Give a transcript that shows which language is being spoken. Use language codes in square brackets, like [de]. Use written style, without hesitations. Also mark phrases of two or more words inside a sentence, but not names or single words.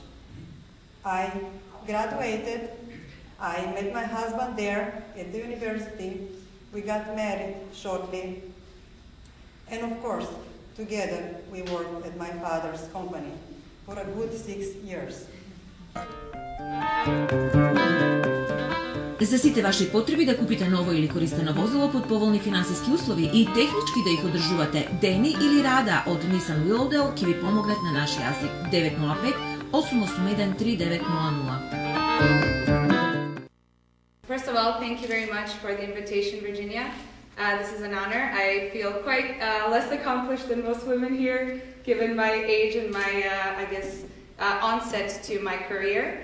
[en] I graduated, I met my husband there at the university, we got married shortly, and of course, together we worked at my father's company for a good 6 years. [mk] За сите ваши потреби да купите ново или користено возило под поволни финансиски услови и технички да их одржувате дени или рада од Nissan Willowdale ќе ви помогнат на наш јазик 905-881-3900. [en] First of all, thank you very much for the invitation, Virginia. This is an honor. I feel quite less accomplished than most women here, given my age and my, onset to my career.